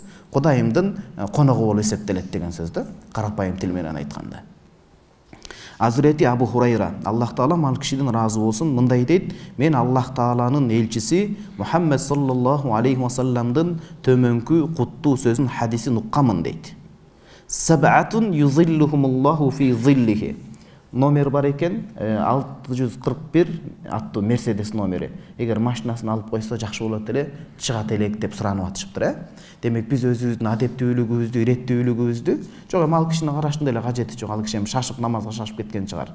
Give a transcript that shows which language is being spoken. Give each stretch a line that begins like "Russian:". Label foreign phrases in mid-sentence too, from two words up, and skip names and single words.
Kyrgyz: Кудайымдын коногу болуп эсептелет деген сөз да, карапайым тил менен айтканда. Hazreti Abu Hurayra, Аллах Таала ал кишиден разы болсун, мындай дейт: мен Аллах Тааланын элчиси Мухаммед
Arabic: صلى الله عليه وسلم
Kyrgyz: төмөнкү куттуу сөзүн, хадисин укканмын дейт.
Arabic: سبعة يظلهم الله في ظله.
Kyrgyz: Номер бар экен, 641 аттуу Мерседес номери. Эгер машинасын алып койсо жакшы болот эле, чыгат элек деп суранып атышыптыр, Демек, биз өзүбүздүн адептүүлүгүбүздү, иреттүүлүгүбүздү, жок эми ал кишинин карашында эле кажети жок, ал киши эми шашып намазга шашып кеткен чыгар.